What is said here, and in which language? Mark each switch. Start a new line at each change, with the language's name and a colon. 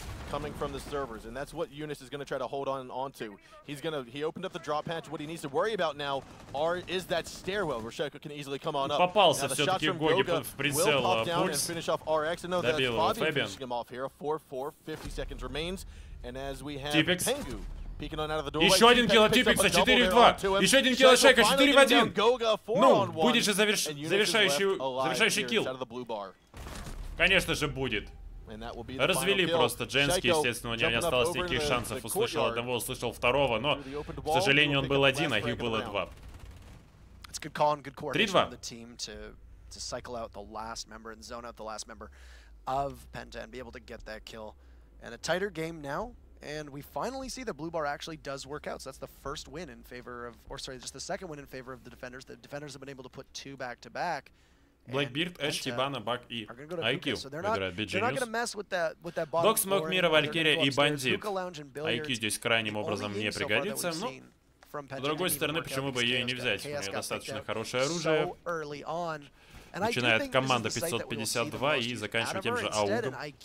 English: Coming from the servers, and that's what Eunice is going to try to hold on to. He opened up the drop hatch. What he needs to worry about now is that stairwell where Shaiko can easily come on up.
Russian: Попался все-таки Гоги в прицел пульс. Добил его Фабиан. Типикс. Еще один килл от Типикса, 4 в 2. Еще один килл от Шайка, 4 в 1. Ну, будет же завершающий килл. Конечно же будет. Развели просто Дженский, естественно, у него не осталось никаких шансов. Услышал одного, услышал второго, но, к сожалению, он был один, а их было два. 3-2.
English: To cycle out the last member and zone out the last member of PENTA and be able to get that kill. And a tighter game now, and we finally see that blue bar actually does work out. So that's the first win in favor of, or sorry, just the second win in favor of the defenders. The defenders have been able to put 2 back-to-back.
Russian: Blackbeard, Эш, Хибана, Бак и IQ выбирают beGenius. Док, Смок, Мира, Валькирия и Бандит. IQ здесь крайним образом не пригодится, но с другой стороны, почему бы ее и не взять? У нее достаточно хорошее оружие. Начинает команда 552 и заканчивает тем же аугом.